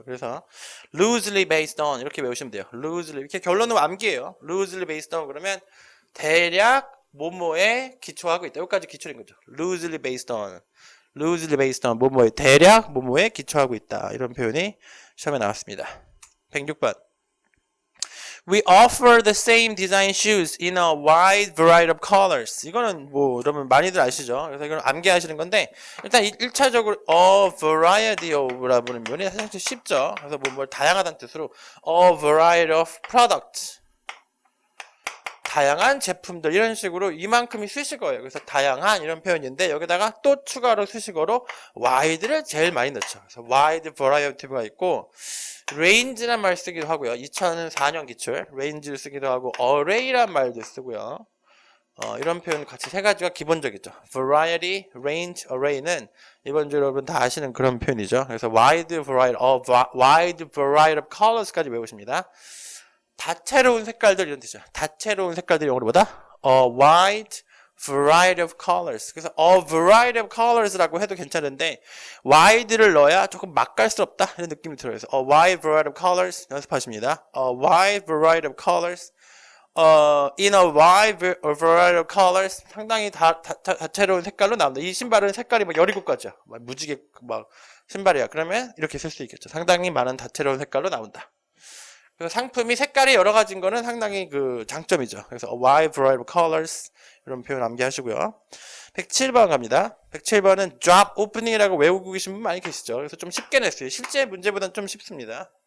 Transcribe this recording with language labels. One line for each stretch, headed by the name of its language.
Korean: 그래서
English: loosely based on
Korean: 이렇게 외우시면 돼요. loosely 이렇게 결론은 암기예요.
English: loosely based on
Korean: 그러면 대략 뭐뭐에 기초하고 있다. 여기까지 기초인 거죠.
English: loosely based on
Korean: 뭐뭐에 대략 뭐뭐에 기초하고 있다. 이런 표현이 시험에 나왔습니다. 106번.
English: We offer the same design shoes in a wide variety of colors.
Korean: 이거는 뭐 여러분 많이들 아시죠? 그래서 이건 암기하시는 건데 일단 1차적으로
English: a variety of
Korean: 라는 표현이 사실 쉽죠. 그래서 뭘 다양하다는 뜻으로
English: a variety of products.
Korean: 다양한 제품들 이런 식으로 이만큼이 수식어예요. 그래서 다양한 이런 표현인데 여기다가 또 추가로 수식어로 wide를 제일 많이 넣죠. 그래서 wide variety가 있고 range란 말 쓰기도 하고요. 2004년 기출 range를 쓰기도 하고 array란 말도 쓰고요. 이런 표현 같이 세 가지가 기본적이죠. variety, range, array는 이번 주 여러분 다 아시는 그런 표현이죠.
English: 그래서 wide variety of colors까지 외우십니다.
Korean: 다채로운 색깔들 이런 뜻이죠. 다채로운 색깔들이 영어로 뭐다?
English: A wide variety of colors.
Korean: 그래서
English: a variety of colors
Korean: 라고 해도 괜찮은데 wide를 넣어야 조금 맛깔스럽다 이런 느낌이 들어요.
English: 그래서 a wide variety of colors 연습하십니다. A wide variety of colors. In a wide variety of colors.
Korean: 상당히 다채로운 색깔로 나옵니다. 이 신발은 색깔이 뭐 17가지야. 무지개 막 신발이야. 그러면 이렇게 쓸 수 있겠죠. 상당히 많은 다채로운 색깔로 나온다. 상품이 색깔이 여러 가지인 거는 상당히 그 장점이죠. 그래서
English: a wide variety of colors
Korean: 이런 표현 암기하시고요. 107번 갑니다. 107번은 job opening이라고 외우고 계신 분 많이 계시죠. 그래서 좀 쉽게 냈어요. 실제 문제보다는 좀 쉽습니다.